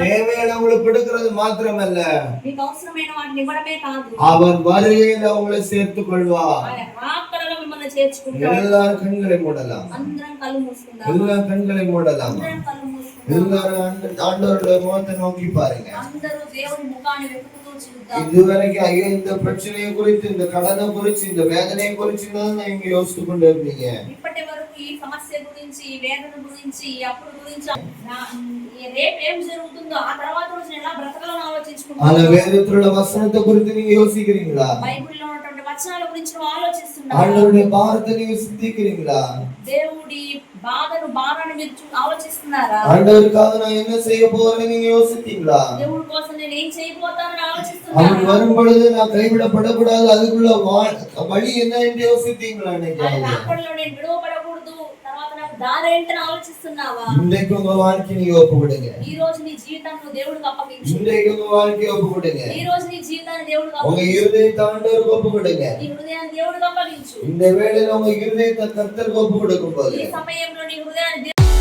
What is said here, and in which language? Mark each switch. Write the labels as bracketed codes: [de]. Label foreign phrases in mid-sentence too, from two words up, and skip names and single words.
[ta] தேவையான உங்களுக்கு கொடுக்கிறது மாத்திரமல்ல, [te] మీకు అవసరమైన వాటిని ఇవ్వడమే కాదు, [ta] அவர் வருகையில உங்களை சேர்த்துக் கொள்வார். [te] ఆయన రాకడలో మిమ్మల్ని చేర్చుకుంటాడు. [ta] எல்லாரும் கண்களை மூடலாம், [te] అందరం కళ్ళు మూసుకుందాం. [ta] எல்லா கண்களை மூடலாம், [te] అందరం కళ్ళు మూసుకుందాం. [ta] எல்லாரும் ஆண்டவருடைய முகத்தை நோக்கி பாருங்க. [te] అందరూ దేవుని ముఖాన్ని వెతుకుతూ చూద్దాం. [ta] இதுவரைக்கும் ஐயோ இந்த பிரச்சனையை குறித்து, இந்த கடனை குறித்து, இந்த வேதனையை குறித்து தான் நீங்க யோசித்து கொண்டு இருந்தீங்க. [te] ఇప్పటి వరకు ఈ సమస్య గురించి, ఈ వేదన గురించి, ఈ అప్పుల గురించి, రేపు ఏం జరుగుతుందో, ఆ తర్వాత రోజు ఎలా బ్రతకాలని [ta] ஆனா [te] ఆలోచించుకుంటున్నాం. [ta] வேதத்துல வசனத்தை குறித்து நீங்க யோசிக்கிறீங்களா? [te] బైబిల్లో ఉన్నటువంటి వచనాల గురించి నువ్వు ఆలోచిస్తున్నావు. [ta] ஆண்டவருடைய பாரத்தை நீங்க சிந்திக்கிறீங்களா? [te] దేవుడి భారాన్ని మీరు ఆలోచిస్తున్నారా? [ta] ஆண்டவருக்காக நான் என்ன செய்ய போறேன்னு நீங்க யோசித்தீங்களா? [te] దేవుడి కోసం నేను ఏం చేయబోతానని [ta] அவர் [te] ఆలోచిస్తున్నారా? [ta] வரும் பொழுது நான் கைவிடப்படக்கூடாது, அதுக்குள்ள வழி என்ன என்று யோசித்தீங்களா? [te] ఆయన రాకడలో నేను విడవబడకూడదు, తర్వాత నాకు దారి ఏంటని ఆలోచిస్తున్నావా? [ta] இன்றைக்கு உங்க வாழ்க்கையை நீங்க ஒப்பு கொடுங்க. [te] ఈ రోజు నీ జీవితాన్ని దేవుడికి అప్పగించు. [ta] இன்றைக்கு உங்க வாழ்க்கையை ஒப்பு கொடுங்க. [te] ఈ రోజు నీ జీవితాన్ని దేవుడికి [ta] உங்க [te] అప్పగించు. [ta] இருதயத்தை ஆண்டவருக்கு ஒப்பு கொடுங்க. [te] నీ హృదయాన్ని దేవుడికి అప్పగించు. [ta] இந்த வேளையில உங்க இருதயத்தை கர்த்தருக்கு ஒப்பு கொடுக்கும் போது [te] ఈ సమయంలో నీ హృదయాన్ని